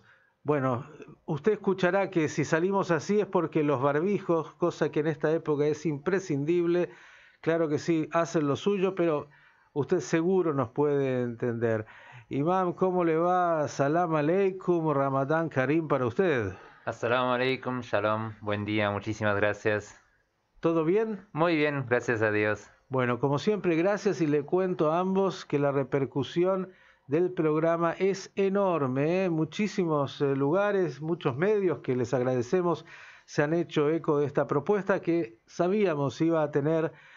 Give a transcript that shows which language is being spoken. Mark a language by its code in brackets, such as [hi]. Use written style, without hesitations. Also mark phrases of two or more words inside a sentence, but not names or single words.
[es] Bueno, usted escuchará que si salimos así es porque los barbijos, cosa que en esta época es imprescindible, claro que sí, hacen lo suyo, pero usted seguro nos puede entender. Imam, ¿cómo le va? [ar] سلام عليكم، رمضان كريم [es] para usted. [ar] السلام عليكم, shalom, [es] buen día, muchísimas gracias. ¿Todo bien? Muy bien, gracias a Dios. Bueno, como siempre, gracias, y le cuento a ambos que la repercusión del programa es enorme, Muchísimos lugares, muchos medios que les agradecemos se han hecho eco de esta propuesta que sabíamos iba a tener